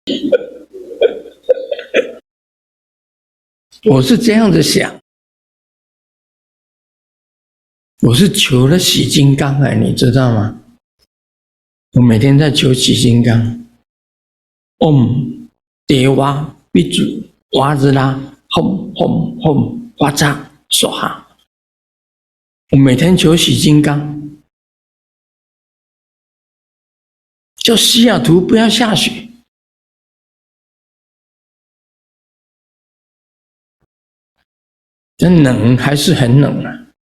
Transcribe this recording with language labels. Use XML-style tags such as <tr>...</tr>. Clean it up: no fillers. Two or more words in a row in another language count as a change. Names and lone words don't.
<zh>我是这样子想，我是求了洗金刚哎，你知道吗？我每天在求洗金刚。</zh> <sa>ॐ देव बिजु वज्र हूं हूं हूं वज्र स्वाहा.</sa> <zh>我每天求洗金刚，叫西雅图不要下雪。这冷还是很冷啊！</zh>